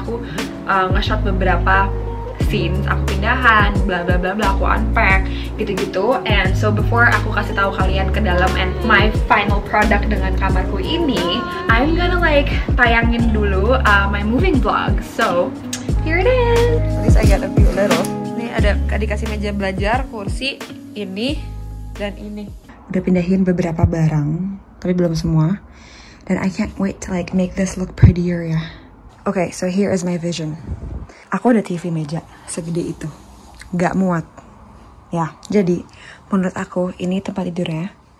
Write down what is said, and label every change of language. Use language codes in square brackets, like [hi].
[id] Aku nge-shot beberapa scenes, aku pindahan, bla bla bla bla, aku unpack gitu-gitu. [en] And so before [id] aku kasih tahu kalian ke dalam [en] and my final product [id] dengan kamarku ini, [en] I'm gonna like [id] tayangin dulu [en] my moving vlog. So here it is. At least I got a few little. [id] Ini ada dikasih meja belajar, kursi, ini dan ini. Udah pindahin beberapa barang, tapi belum semua. [en] Dan I can't wait to like make this look prettier ya. Okay, so here is my vision. [id] Aku ada TV meja segede itu, gak muat. Ya, jadi menurut aku ini tempat tidurnya.